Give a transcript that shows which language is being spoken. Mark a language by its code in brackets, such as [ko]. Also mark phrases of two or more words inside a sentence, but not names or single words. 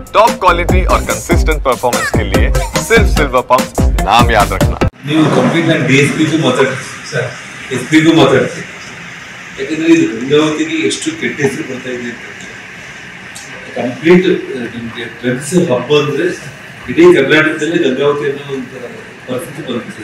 [en] top quality [hi] और [en] consistent performance [hi] के लिए सिर्फ सिल्वर पंप नाम याद रखना। [kn] ನೀವು ಕಂಪ್ಲೀಟ್ ನಾನು DSP ಗೂ ಮಾತಾಡ್ತೀನಿ ಸರ್, SP ಗೂ ಮಾತಾಡ್ತೀನಿ. ಯಾಕಂದ್ರೆ ಇದು ಗಂಗಾವತಿಗೆ ಎಷ್ಟು ಕೆಟ್ಟ ಹೆಸರು ಬರ್ತಾ ಇದೆ ಅಂತ ಕಂಪ್ಲೀಟ್ ನಿಮಗೆ ಡ್ರಗ್ಸ್ ಹಬ್ಬ ಅಂದ್ರೆ ಇಡೀ ಕರ್ನಾಟಕದಲ್ಲೇ ಗಂಗಾವತಿ ಅನ್ನೋ ಒಂದು ಪರಿಸ್ಥಿತಿ ಬಂದಿದೆ.